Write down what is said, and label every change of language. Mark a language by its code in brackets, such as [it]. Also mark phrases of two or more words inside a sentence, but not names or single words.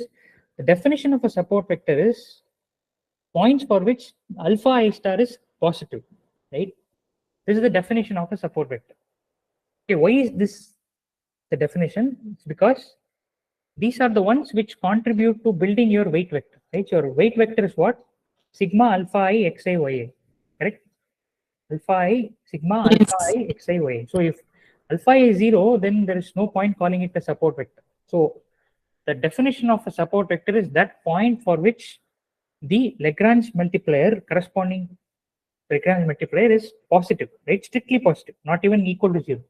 [en] The definition of a support vector is points for which alpha I star is positive, right? This is the definition of a support vector. Okay, why is this the definition? It's because these are the ones which contribute to building your weight vector, right? Your weight vector is what? Sigma alpha I xi ya, correct? Alpha I, sigma alpha I xi ya. So if alpha is 0, then there is no point calling it a support vector. So the definition of a support vector is that point for which the Lagrange multiplier corresponding Lagrange multiplier is positive, right? Strictly positive, not even equal to 0.